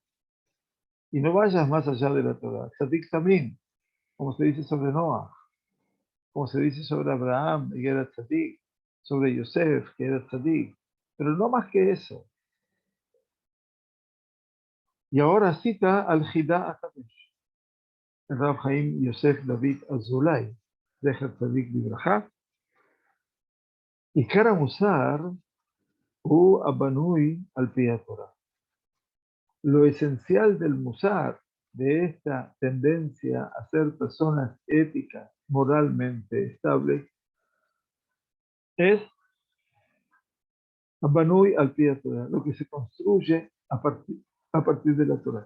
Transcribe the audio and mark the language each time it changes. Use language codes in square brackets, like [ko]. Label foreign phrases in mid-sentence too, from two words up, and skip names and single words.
[es] Y no vayas más allá de la Torah. Tzadik también, como se dice sobre Noah, como se dice sobre Abraham, que era tzadik, sobre Yosef, que era tzadik, pero no más que eso. Y ahora cita al Jidá Akadosh, el Rab Chaim Yosef David Azulay, [he] זכר צדיק לברכה, עיקר המוסר הוא הבנוי על פי התורה. [es] Lo esencial del musar, de esta tendencia a ser personas éticas, moralmente estables, es Abanui al pie de la Torah, lo que se construye a partir de la Torah.